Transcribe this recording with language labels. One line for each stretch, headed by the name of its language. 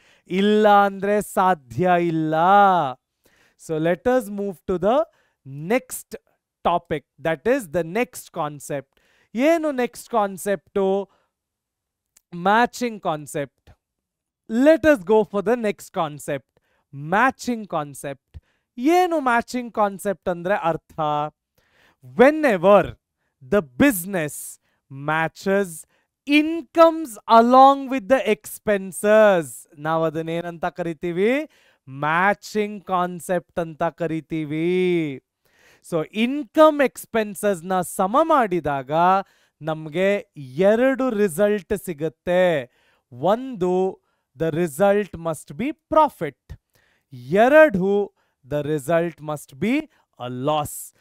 Kannada: ಇಲ್ಲ ಅಂದ್ರೆ ಸಾಧ್ಯ ಇಲ್ಲ.
English: So let us move to the next topic, that is the next concept.
Kannada: ಏನು next concept? Matching concept.
English: Let us go for the next concept, matching concept.
Kannada: ಏನು matching concept ಅಂದ್ರೆ ಅರ್ಥ?
English: whenever the business matches incomes along with the expenses,
Kannada: ನಾವು ಅದನ್ನ ಏನಂತ ಕರಿತೀವಿ? Matching concept ಅಂತ ಕರಿತೀವಿ. ಸೊ ಇನ್ಕಮ್ ಎಕ್ಸ್ಪೆನ್ಸಸ್ ನ ಸಮ ಮಾಡಿದಾಗ ನಮಗೆ 2 ರಿಸಲ್ಟ್ ಸಿಗುತ್ತೆ.
English: ಒಂದು, the result must be profit. 2, the result must be a loss.